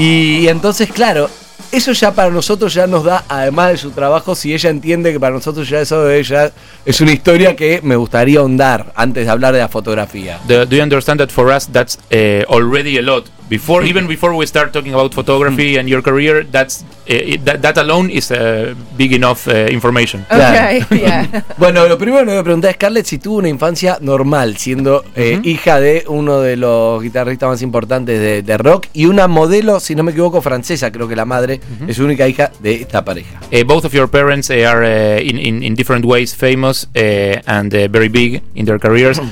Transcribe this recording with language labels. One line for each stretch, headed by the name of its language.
Spanish: Y entonces, claro, eso ya para nosotros ya nos da, además de su trabajo, si ella entiende que para nosotros ya eso ella es una historia que me gustaría ahondar antes de hablar de la fotografía.
English: Do you understand that for us that's already a lot? Before, even before we start talking about photography and your career, that alone is big enough information. Okay, yeah.
Spanish: Bueno, lo primero que me voy a preguntar es, Scarlett, si tuvo una infancia normal, siendo hija de uno de los guitarristas más importantes de rock y una modelo, si no me equivoco, francesa, creo que la madre es única hija de esta pareja.
English: Both of your parents are in different ways famous and very big in their careers.